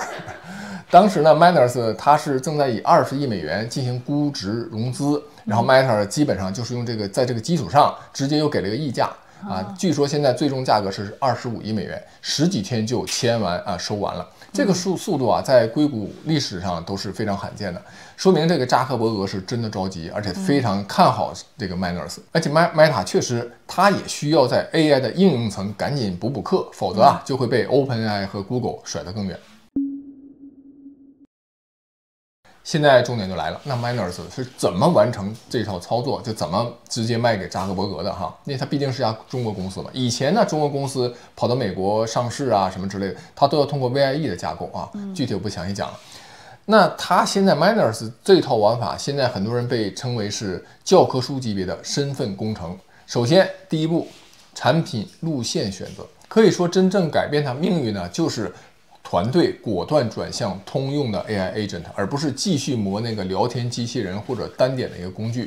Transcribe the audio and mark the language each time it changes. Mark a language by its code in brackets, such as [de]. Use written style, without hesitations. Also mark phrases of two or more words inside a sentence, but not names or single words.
[zh] 當時呢 Manners 他是正在以20億美元進行估值融資，然後 Meta 基本上就是用這個在這個基礎上直接又給了一個溢價啊，據說現在最終價格是25億美元，10幾天就簽完啊，收完了。這個速度啊，在硅谷歷史上都是非常罕見的，說明這個扎克伯格是真的着急，而且非常看好這個 Manners，而且 Meta 確實它也需要在 AI 的應用層趕緊補課，否則啊就會被 OpenAI 和 Google 甩得更遠。現在重點就來了，那 Manners 是怎麼完成這套操作，就怎麼直接賣給扎克伯格的哈？因為它畢竟是家中國公司嘛。以前呢，中國公司跑到美國上市啊什麼之類的，它都要通過 VIE 的架構啊，具體我不詳細講了。那它現在 Manners 這套玩法，現在很多人被稱為是教科書級別的身份工程。首先，第一步，產品路線選擇，可以說真正改變它命運呢，就是團隊果斷轉向通用的 [en] AI agent， [zh] 而不是繼續磨那個聊天機器人或者單點的一個工具。